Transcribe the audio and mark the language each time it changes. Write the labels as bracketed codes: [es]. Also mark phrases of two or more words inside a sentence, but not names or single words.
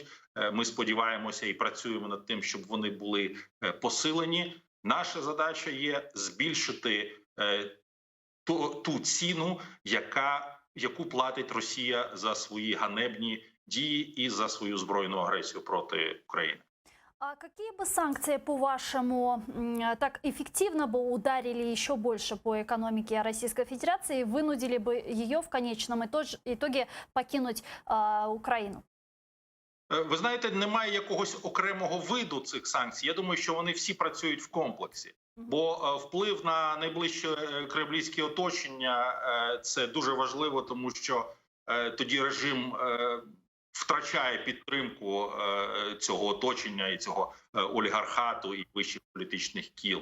[uk] Ми сподіваємося і працюємо над тим, щоб вони були посилені. Наша задача є збільшити ту ціну, яку платить Росія за свої ганебні дії і за свою збройну агресію проти України. [ru] А какие бы санкции, по-вашему, так эффективно бы ударили еще больше по экономике Российской Федерации, вынудили бы ее в конечном итоге покинуть Украину? [uk] Ви знаєте, немає якогось окремого виду цих санкцій. Я думаю, що вони всі працюють в комплексі. Бо вплив на найближче кремлівське оточення – це дуже важливо, тому що тоді режим втрачає підтримку цього оточення і цього олігархату і вищих політичних кіл.